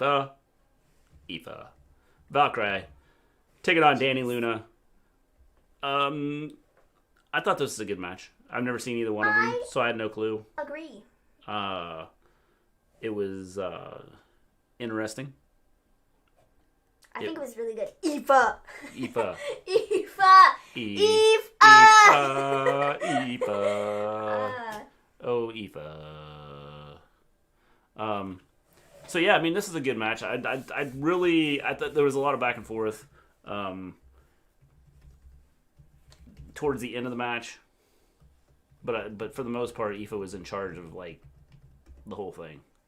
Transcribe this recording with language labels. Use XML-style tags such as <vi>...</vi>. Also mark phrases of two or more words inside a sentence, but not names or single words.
<en>Aoife. Valkyrie. Taking on Danny Luna. I thought this was a good match. I've never seen either one of them, so I had no clue. Agree. It was interesting. I think it was really good. Aoife. Aoife. Aoife. Aoife. Oh, Aoife. So yeah, I mean, this is a good match. I thought there was a lot of back and forth. Towards the end of the match, but for the most part, Aoife was in charge of like the whole thing.</en>